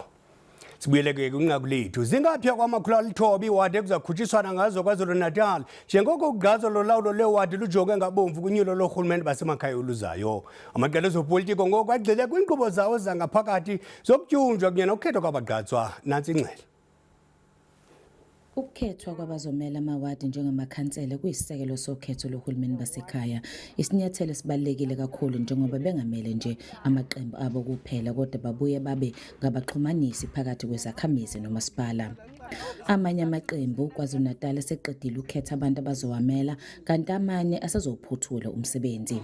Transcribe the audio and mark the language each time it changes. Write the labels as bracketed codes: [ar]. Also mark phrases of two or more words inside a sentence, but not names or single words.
[xh] Sibuyele ke kwinqaku lethu. Zingaphi kwama-900 iwadi ekuzakhutshiswana ngazo KwaZulu-Natal njengoko ugqazo lolawulo lewadi lujonge ngabomvu kunyulo lorhulumente basemakhaya oluzayo. Amaqela ezopolitiko ngoku agxile kwiinkqubo zawo zangaphakathi zokutyunjwa kunye nokukhethwa kwabagqatswa. Nantsi ingxelo. [zu] Ukukhethwa kwabazomela amawadi njengamakhansela kuyisisekelo sokhetho lohulumeni basekhaya. Isinyathelo sibalulekile kakhulu njengoba bengamele nje amaqembu abo kuphela kodwa babuye babe ngabaxhumanisi phakathi kwezakhamizi nomasipala. Amanye amaqembu KwaZulu-Natal eseqedile ukhetha abantu abazowamela kanti amanye asezophuthula umsebenzi.